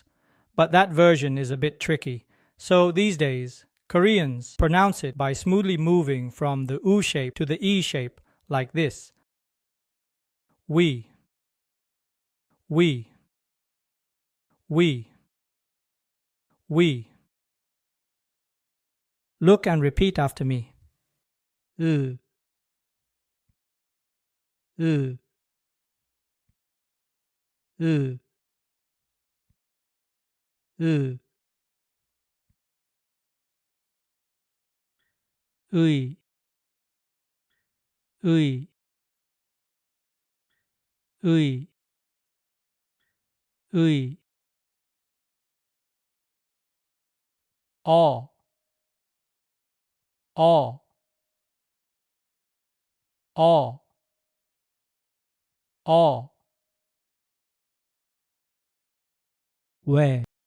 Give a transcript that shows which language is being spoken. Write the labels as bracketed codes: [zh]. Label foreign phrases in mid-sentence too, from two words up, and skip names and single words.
[en] But that version is a bit tricky. So these days, Koreans pronounce it by smoothly moving from the U shape to the E shape like this. We. We. We. We. Look and repeat after me. U. U. U. U. Ui. Ui. Ui. Ui. All. All. All. All. We.